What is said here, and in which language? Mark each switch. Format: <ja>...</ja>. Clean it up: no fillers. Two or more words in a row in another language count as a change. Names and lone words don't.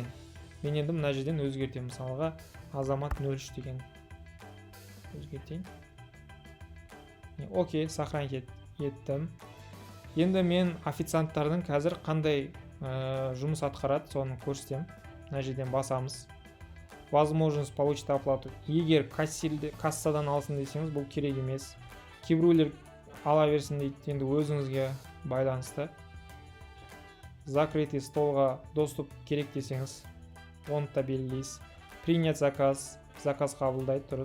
<kk>Мен енді мына жерден өзгертемін. Мысалға Азамат 03 деген өзгертейін. Окей, сохранить еттім. Енді мен официанттардың қазір қандай жұмыс атқарады, соны көрсетемін. Мына жерден басамыз.</kk> <ru>Возможность получить оплату.</ru> <kk>Егер кассадан алсын десеңіз, бұл керек емес. Кейбіреулер ала берсін дейді, енді өзіңізге байланысты.</kk> <ru>Закрытый столға</ru> <kk>доступ керек десеңіз, оны да белгілейсіз.</kk> <ru>Принять заказ,</ru> <kk>заказ қабылдайды, дұрыс.</kk>